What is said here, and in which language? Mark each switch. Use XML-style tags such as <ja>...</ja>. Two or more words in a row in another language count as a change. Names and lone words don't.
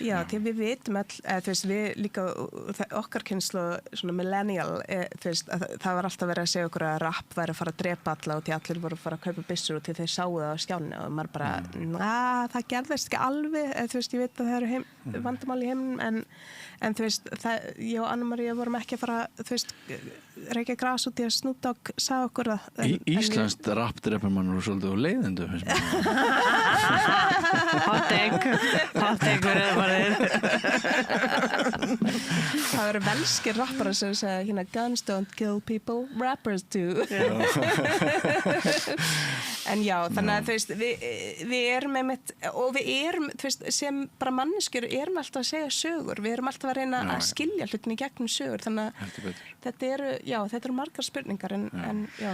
<is>Já, því við vitum all þú veist, við líka okkar kynslóð svona millennial þú veist, það var alltaf verið að segja okkur að rap væri að fara að drepa alla og því allir voru að fara að kaupa byssur og því þeir sáu það á skjáni og maður bara, það gerðist ekki alveg þú veist, ég veit að það eru vandamál í heiminum en þú veist, ég og Anna María vorum ekki að fara þú veist, reykja gras út í að Snoop Dogg sagði okkur það Íslenskt rap drepur mann og svolítið á leiðindu</is> <en>Hot take</en> <is>verður bara Það eru velskir rappara sem segja hérna,</is> <en>guns don't kill people, rappers do.</en> <is>En já, þannig að þú veist, við erum einmitt, og við erum, þú veist, sem bara manneskjur erum alltaf að segja sögur, við erum alltaf að reyna að skilja hlutin í gegnum sögur, þannig að þetta eru margar spurningar en já.</is>